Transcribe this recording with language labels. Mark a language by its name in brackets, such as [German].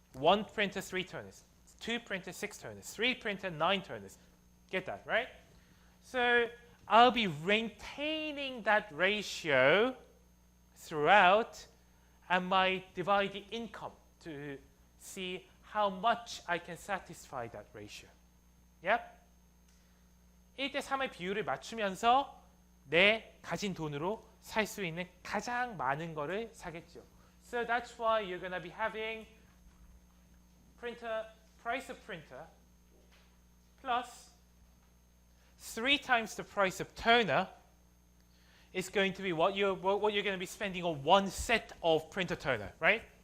[English] 1 printer, 3 turners. 2 printer, 6 turners. 3 printer, 9 turners. Get that, right? So I'll be maintaining that ratio throughout, and might divide the income to see how much I can satisfy that ratio. Yep? [Korean] 1대 3의 비율을 맞추면서 내 가진 돈으로 살 수 있는 가장 많은 거를 사겠죠. [English] So that's why you're going to be having price of printer plus 3 times the price of toner is going to be what you're going to be spending on one set of printer toner, right?